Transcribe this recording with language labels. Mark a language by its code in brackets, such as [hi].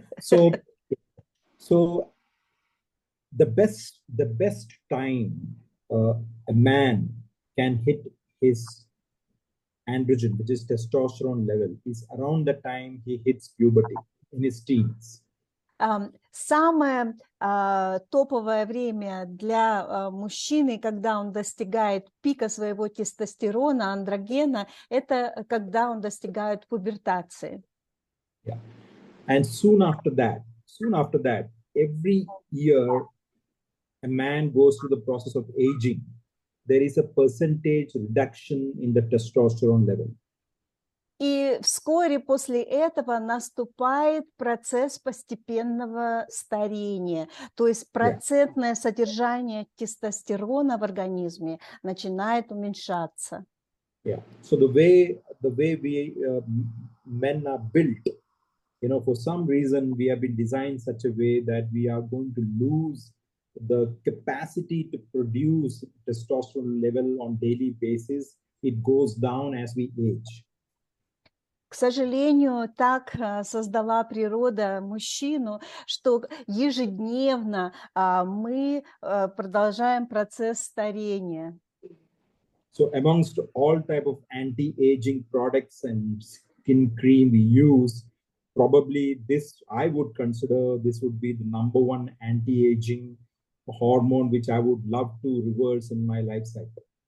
[en] So the best time a man can hit his androgen, which is testosterone level, is around the time he hits puberty, in his teens. [ru] Самое топовое время для мужчины, когда он достигает пика своего тестостерона, андрогена, это когда он достигает пубертации. Yeah. [en] And soon after that, every year a man goes through the process of aging. There is a percentage reduction in the testosterone level. [ru] И вскоре после этого наступает процесс постепенного старения, то есть процентное содержание тестостерона в организме начинает уменьшаться. Yeah. [en] So the way we men are built, for some reason we have been designed such a way that we are going to lose the capacity to produce testosterone level on daily basis. It goes down as we age. [ru] К сожалению, так создала природа мужчину, что ежедневно мы продолжаем процесс старения. [en] So amongst all type of anti-aging products and skin cream we use, probably this, I would consider this would be the #1 anti-aging hormone which I would love to reverse in my life cycle.